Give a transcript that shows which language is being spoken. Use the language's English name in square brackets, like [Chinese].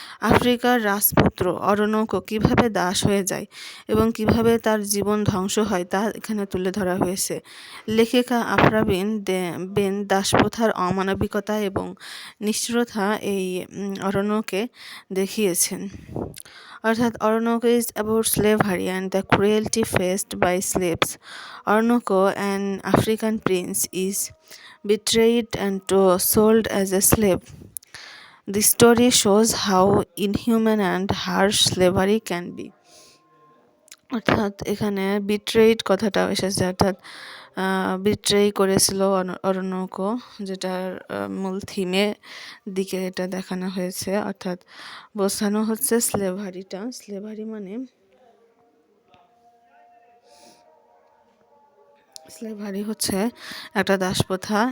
[Bangla] আফ্রিকার রাজপুত্র অরণ্যক কিভাবে দাস হয়ে যায় এবং কিভাবে তার জীবন ধ্বংস হয় তা এখানে তুলে ধরা হয়েছে। লেখিকা আফরা বেন দাসপ্রথার অমানবিকতা এবং নিষ্ঠুরতা এই অরণ্যকে দেখিয়েছেন। [English] অর্থাৎ Oroonoko is about slavery and the cruelty faced by slaves. Orinoco, an African prince, is betrayed and sold as a slave. The story shows how inhuman and harsh slavery can be. [Bangla] অর্থাৎ এখানে বিট্রেইড কথাটাও এসেছে, অর্থাৎ বিট্রেই করেছিল অরণ্যক, যেটার মূল থিমে দিকে এটা দেখানো হয়েছে। অর্থাৎ বোঝানো হচ্ছে স্লেভারি মানে স্লেভারি হচ্ছে একটা দাসপ্রথা।